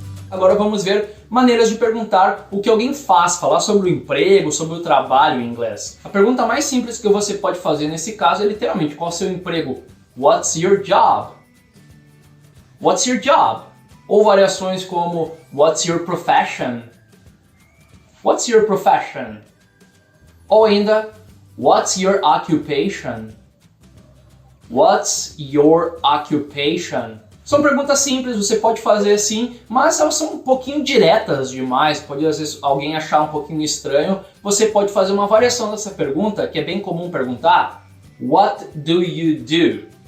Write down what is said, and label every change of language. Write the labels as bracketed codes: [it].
[pt] Agora vamos ver maneiras de perguntar o que alguém faz, falar sobre o emprego, sobre o trabalho em inglês. A pergunta mais simples que você pode fazer nesse caso é literalmente qual é o seu emprego? [en] What's your job? What's your job? [pt] Ou variações como [en] what's your profession? What's your profession? [pt] Ou ainda [en] what's your occupation? What's your occupation? [pt] São perguntas simples, você pode fazer assim, mas elas são um pouquinho diretas demais, pode às vezes alguém achar um pouquinho estranho. Você pode fazer uma variação dessa pergunta, que é bem comum perguntar, [en] what do you do?